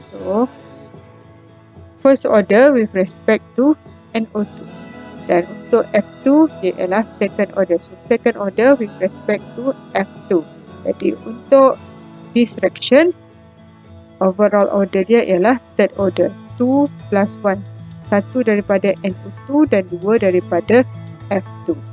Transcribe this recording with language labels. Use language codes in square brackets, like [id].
[en] So first order with respect to NO2. [ms] Dan untuk F2 dia ialah [en] second order. So second order with respect to F2. [ms] Jadi untuk [en] this reaction overall order [ms] dia ialah [en] third order. 2 plus 1. [ms] 1 daripada NO2 dan 2 daripada F2.